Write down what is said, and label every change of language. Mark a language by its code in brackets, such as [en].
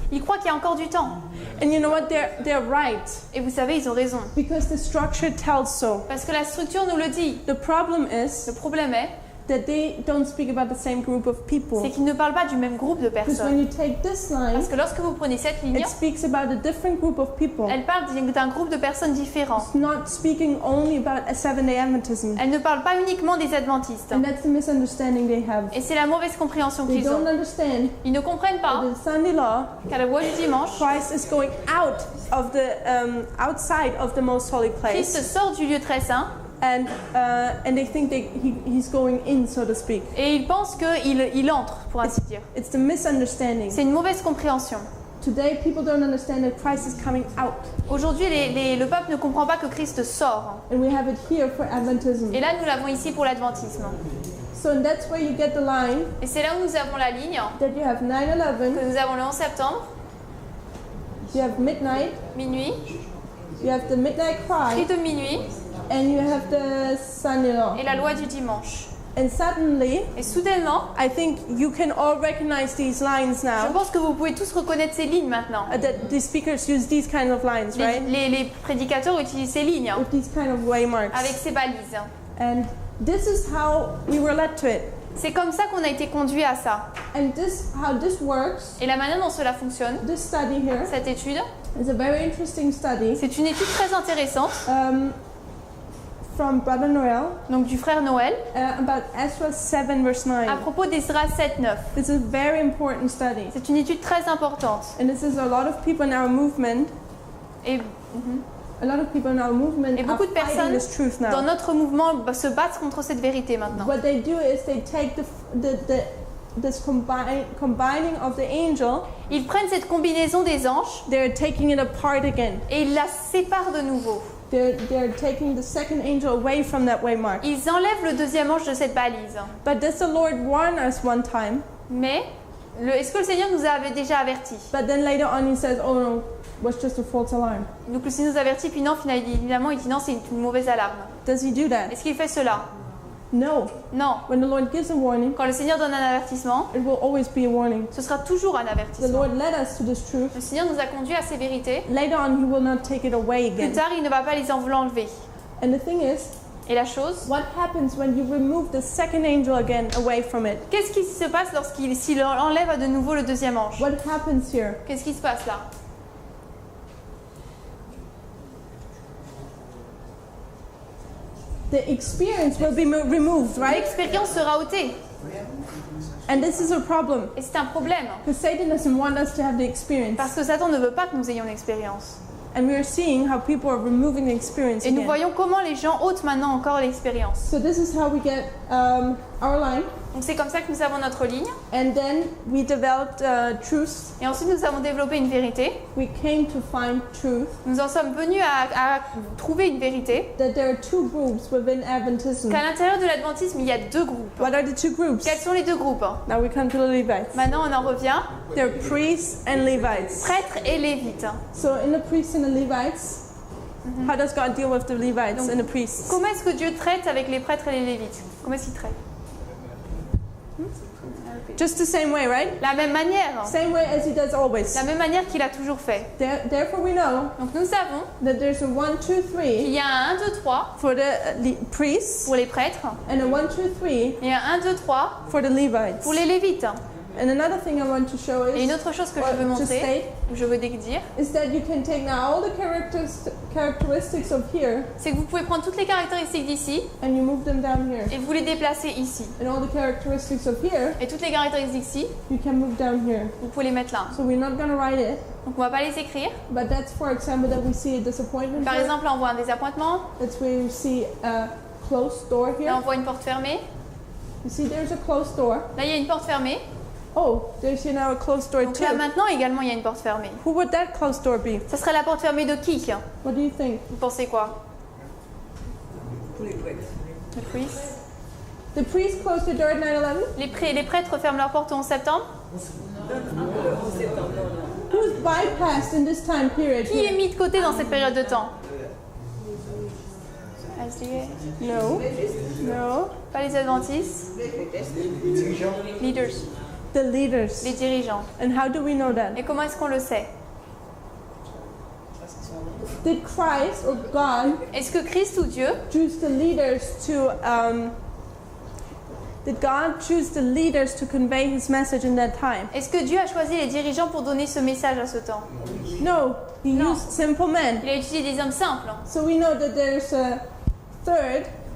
[fr] Ils croient qu'il y a encore du temps. [en] And you know what? They're right. [fr] Et vous savez, ils ont raison. [en] Because the structure tells so. [fr] Parce que la structure nous le dit. [en] The problem is [fr] Le problème est, [en] that they don't speak about the same group of people. [fr] c'est qu'ils ne parlent pas du même groupe de [en] Because [fr] personnes. [en] when you take this line, [fr] Parce que lorsque vous prenez cette ligne, [en] it speaks about a different group of people. [fr] elle parle d'un groupe de personnes différents. [en] It's not speaking only about a seven-day Adventism. [fr] Elle ne parle pas uniquement des adventistes. [en] And that's the misunderstanding they have. [fr] Et c'est la mauvaise compréhension [en] They [fr] qu'ils [en] don't [fr] ont. [en] understand [fr] Ils ne comprennent pas [en] that the Sunday law, [fr] qu'à la voix du dimanche, [en] Christ is going out of the outside of the most holy [fr] Christ [en] place, [fr] sort du lieu très saint [en] and they think that he's going in, so to speak. [fr] et ils pensent qu'il entre, pour ainsi dire. [en] It's the misunderstanding. [fr] C'est une mauvaise compréhension. [en] Today, people don't understand that Christ is coming out, [fr] Aujourd'hui, le peuple ne comprend pas que Christ sort. [en] and we have it here for Adventism. [fr] Et là, nous l'avons ici pour l'adventisme. [en] So and that's where you get the line [fr] Et c'est là où nous avons la ligne [en] that you have 9/11, [fr] que nous avons le 11 septembre, [en] you have midnight, [fr] minuit, [en] you have the midnight [fr] cri [en] cry, [fr] de minuit [en] and you have the Sunday law. [fr] et la loi du dimanche. [en] And suddenly, [fr] Et soudainement, [en] I think you can all recognize these lines [fr] je [en] now. [fr] pense que vous pouvez tous reconnaître ces lignes maintenant. [en] That the speakers use these kind of lines, right? [fr] Les prédicateurs utilisent ces lignes [en] With these kind of waymarks. [fr] avec ces balises. [en] And this is how we were led to it. [fr] C'est comme ça qu'on a été conduit à ça. [en] And how this works, [fr] Et la manière dont cela fonctionne, [en] this study here, [fr] cette étude, [en] is a very interesting study [fr] c'est une étude très intéressante [en] from Brother Noel [fr] donc du frère Noël [en] about Ezra 7 verse 9. [fr] à propos d'Esdras 7-9. [en] This is a very important study. [fr] C'est une étude très importante. [en] And this is a lot of people in our movement, [fr] Et [en] a lot of people in our movement [fr] Et [en] are [fr] beaucoup de [en] fighting [fr] personnes [en] this truth [fr] dans notre mouvement se battent contre cette vérité maintenant. [en] What they do is they take this combining of the angel, [fr] Ils prennent cette combinaison des anges [en] they're taking it apart again. [fr] et ils la séparent de nouveau. [en] They're taking the second angel away from that waymark. [fr] Ils enlèvent le deuxième ange de cette balise. [en] But does the Lord warn us one time? [fr] Mais est-ce que le Seigneur nous avait déjà avertis? [en] But then later on he says, oh no, it was just a false alarm. [fr] Donc le Seigneur nous avertit, puis non, finalement il dit non, c'est une mauvaise alarme. [en] Does he do that? [fr] Est-ce qu'il fait cela? [en] No. [fr] Non. [en] When the Lord gives a warning, [fr] Quand le Seigneur donne un avertissement, [en] it will always be a warning. [fr] ce sera toujours un [en] The [fr] avertissement. [en] Lord led us to this truth. [fr] Le Seigneur nous a conduits à ces vérités. [en] Later on he will not take it away [fr] Plus [en] again. [fr] tard, il ne va pas les enlever. [en] And the thing is, [fr] Et la chose, [en] what happens when you remove the second angel again away from it? [fr] qu'est-ce qui se passe s'il enlève de nouveau le deuxième ange? [en] What happens here? [fr] Qu'est-ce qui se passe là? [en] The experience will be removed, right? [fr] L'expérience sera ôtée. [en] And this is a problem. [fr] Et c'est un problème. [en] Because Satan doesn't want us to have the experience. [fr] Parce que Satan ne veut pas que nous ayons l'expérience. [en] And we are seeing how people are removing the experience [fr] Et nous [en] again. [fr] voyons comment les gens ôtent maintenant encore l'expérience. [en] So this is how we get our line. [fr] Donc c'est comme ça que nous avons notre ligne. [en] And then we developed truth. [fr] Et ensuite nous avons développé une vérité. [en] We came to find truth. [fr] Nous en sommes venus à trouver une vérité. [en] That there are two groups within Adventism. [fr] Qu'à l'intérieur de l'adventisme, il y a deux groupes. [en] What are the two groups? [fr] Quels sont les deux groupes? [en] Now we come to the Levites. [fr] Maintenant on en revient. [en] They're priests and Levites. [fr] Prêtres et lévites. [en] So in the priests and the Levites, how does God deal with the Levites and the priests? [fr] Comment est-ce que Dieu traite avec les prêtres et les lévites? Comment est-ce qu'il traite? [en] Just the same way, right? [fr] La même manière. [en] Same way as he does always. [fr] La même manière qu'il a toujours fait. [en] Therefore we know [fr] Donc nous savons [en] that there's a 1, 2, [fr] qu'il [en] 3 [fr] y a un 1, 2, 3 [en] for the priests [fr] pour les prêtres [en] and a 1, 2, 3 [fr] et un 1, 2, 3 [en] for the Levites. [fr] pour les lévites. [en] And another thing I want to show [fr] Et une [en] is, [fr] autre chose que je [en] or [fr] veux [en] to [fr] montrer, [en] state, [fr] ou je veux dire, [en] is that you can take now all the characteristics of here [fr] c'est que vous pouvez prendre toutes les caractéristiques d'ici [en] and you move them down here. [fr] et vous les déplacer ici. [en] And all the characteristics of here, [fr] Et toutes les caractéristiques d'ici, [en] you can move down here. [fr] vous pouvez les mettre là. [en] So we're not going to write it, [fr] Donc on va pas les écrire. [en] but that's for example that we see a disappointment [fr] Par [en] here. [fr] exemple, là on voit un désappointement, [en] That's where you see a closed door [fr] là [en] here. [fr] on voit une porte fermée, [en] You see there's a closed door. [fr] là il y a une porte fermée, [en] Oh, there's here now a closed door [fr] Donc là [en] too. [fr] maintenant également il y a une porte fermée. [en] Who would that closed door be? [fr] Ça serait la porte fermée de qui? [en] What do you think? [fr] Vous pensez quoi? Tous les prêtres. Le priest. [en] The priest closed the door at 9/11. [fr] Les prêtres ferment leur porte au 11 septembre. [en] Who's bypassed in this time period? [fr] Qui est [en] Here? [fr] mis de côté dans cette période de temps? [en] SDA. No. No. [fr] Pas les adventistes. Leaders. [en] The leaders. [fr] Les dirigeants. [en] And how do we know that? [fr] Et comment est-ce qu'on le sait? [en] Did Christ or God [fr] Est-ce que Christ ou Dieu [en] choose the leaders to did God choose the leaders to convey his message in that time? [fr] Est-ce que Dieu a choisi les dirigeants pour donner ce message à ce temps? [en] No, he No. used simple men. [fr] Il a utilisé des hommes simples. [en] So we know that there's a third